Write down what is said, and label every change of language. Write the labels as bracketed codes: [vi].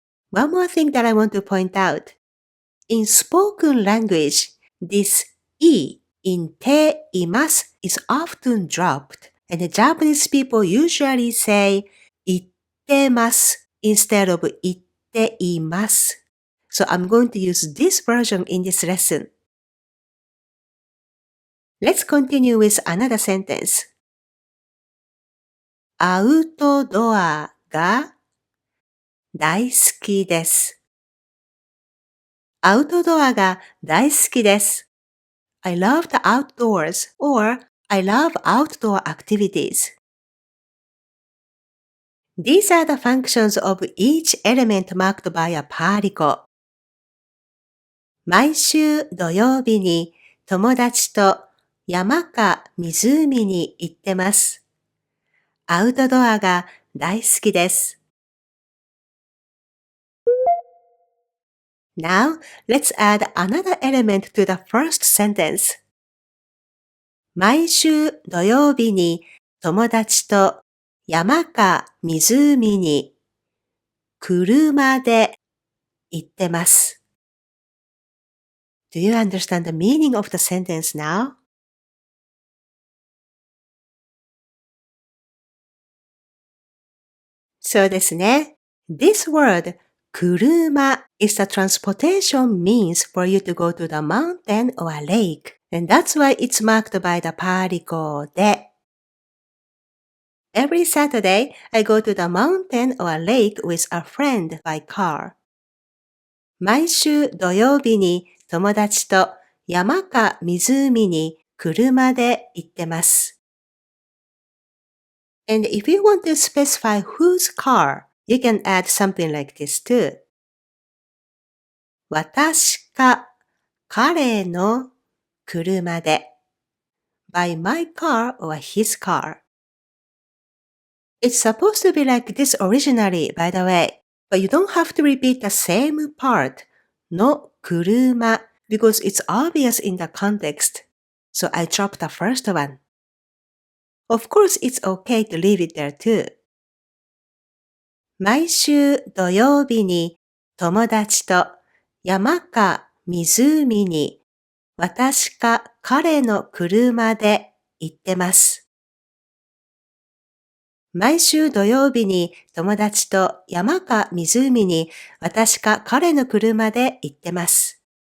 [en] One more thing that I want to point out. In spoken language, this い in [ja] ています [en] is often dropped, and the Japanese people usually say [ja] 言ってます [en] instead of [ja] 言っています。 [en] So I'm going to use this version in this lesson. Let's continue with another sentence. [ja] アウトドアが大好きです。アウトドアが大好きです。 [en] I love the outdoors or I love outdoor activities. These are the functions of each element marked by a particle. [ja] 毎週土曜日に友達と山か湖に行ってます。アウトドアが大好きです。 [en] Now, let's add another element to the first sentence. [ja] 毎週土曜日に友達と山か湖に車で行ってます。 [en] Do you understand the meaning of the sentence now? [ja] そうですね。 [en] This word, 車 is the transportation means for you to go to the mountain or a lake. And that's why it's marked by the particle で。 Every Saturday, I go to the mountain or a lake with a friend by car. [ja] 毎週土曜日に友達と山か湖に車で行ってます。 [en] And if you want to specify whose car, you can add something like this too. [ja] 私か彼の車で [en] by my car or his car. It's supposed to be like this originally, by the way, but you don't have to repeat the same part の車 because it's obvious in the context. So I dropped the first one. Of course, it's okay to leave it there too. [ja] 毎週土曜日に友達と山か湖に私か彼の車で行ってます。毎週土曜日に友達と山か湖に私か彼の車で行ってます。